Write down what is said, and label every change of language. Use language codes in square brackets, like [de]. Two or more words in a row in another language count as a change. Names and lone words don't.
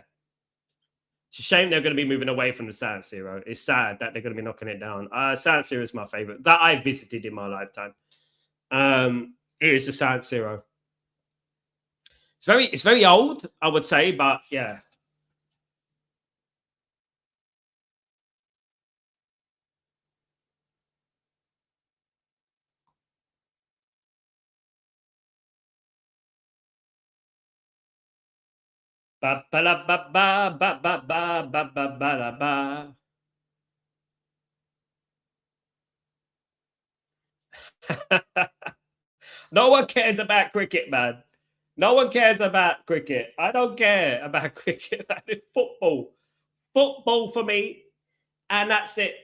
[en] It's a shame they're going to be moving away from the San Siro. It's sad that they're going to be knocking it down. San Siro is my favorite that I visited in my lifetime. It is the San Siro. It's very old, I would say, but yeah. Ba ba la ba ba ba ba ba ba ba ba la ba. No one cares about cricket, man. No one cares about cricket. I don't care about cricket. It's football. Football for me, and that's it.